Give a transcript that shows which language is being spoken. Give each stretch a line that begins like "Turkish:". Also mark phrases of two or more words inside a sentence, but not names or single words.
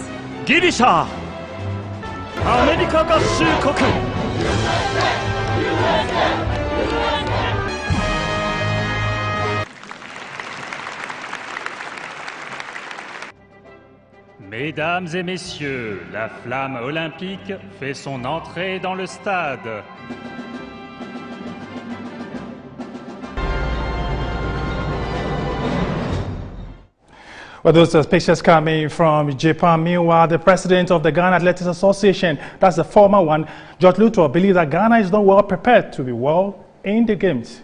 French: ギリシャ、アメリカ合衆国。Mesdames et messieurs, la flamme olympique fait son entrée dans le stade.
English: Well, those are pictures coming from Japan. Meanwhile, the president of the Ghana Athletics Association, that's the former one, George Luto, believes that Ghana is not well prepared to be well in the games.